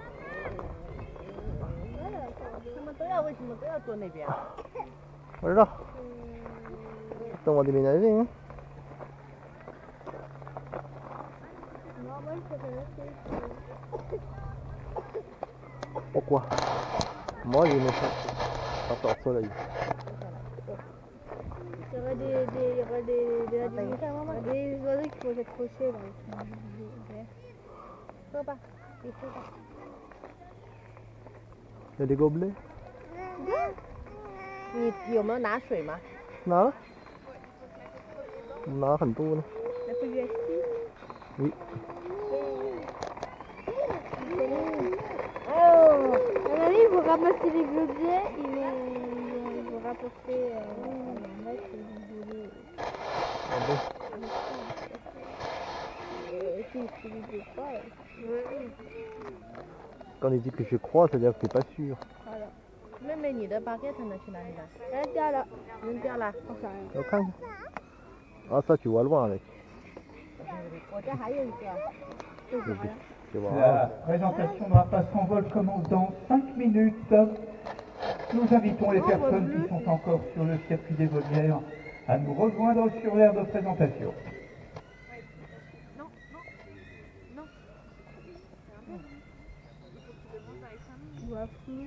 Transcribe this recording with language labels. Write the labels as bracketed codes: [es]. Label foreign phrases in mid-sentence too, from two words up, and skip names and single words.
[zh] 他们都要为什么都要坐那边？不知道。等我 [fr] déménager hein. Non, moi, je préfère rester ici. Pourquoi? Moi j'ai aimé ça. Pas au soleil. Il y aurait des oiseaux qui vont s'accrocher là. [zh] 喝吧，你喝吧。 [fr] Il y a des gobelets? [zh] 你有没有拿水吗？拿了。拿很多呢。 [fr] La faut lui acheter. Oui. Oh, à mon avis, ils vont ramasser les gobelets, ils vont rapporter un mec et ils vont voler. Ah bon? Si tu lui dis pas. Quand il dit que je crois, c'est-à-dire que t'es pas sûr. Voilà. [zh] 妹妹，你的 baguette 呢？去哪里了？ [fr] Elle est là. [zh] 扔掉了。 [fr] On sait rien. [zh] 我看看。 [fr] Ah ça tu vois loin avec. [zh] 我这还有一个。 [fr] Tu vois. La présentation de Rapace en vol commence dans 5 minutes. Nous invitons les personnes qui sont encore sur le circuit des volières à nous rejoindre sur l'aire de présentation. Tu vois flou.